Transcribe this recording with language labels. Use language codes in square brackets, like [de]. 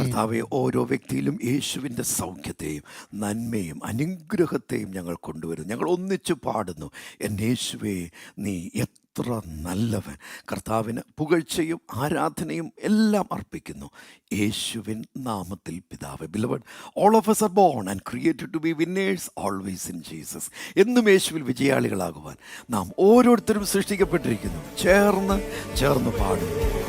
[ml] കർത്താവെ, ഓരോ വ്യക്തിയിലും യേശുവിൻ്റെ സൗഖ്യത്തെയും നന്മയും അനുഗ്രഹത്തെയും ഞങ്ങൾ കൊണ്ടുവരുന്നു. ഞങ്ങൾ ഒന്നിച്ച് പാടുന്നു, എൻ്റെ യേശുവേ നീ എത്ര നല്ലവൻ. കർത്താവിന് പുകഴ്ചയും ആരാധനയും എല്ലാം അർപ്പിക്കുന്നു യേശുവിൻ നാമത്തിൽ പിതാവേ. [en] Beloved, all of us are born and created to be winners always in Jesus. [ml] എന്നും യേശുവിൽ വിജയാളികളാകുവാൻ നാം ഓരോരുത്തരും സൃഷ്ടിക്കപ്പെട്ടിരിക്കുന്നു. ചേർന്ന് പാടുന്നു.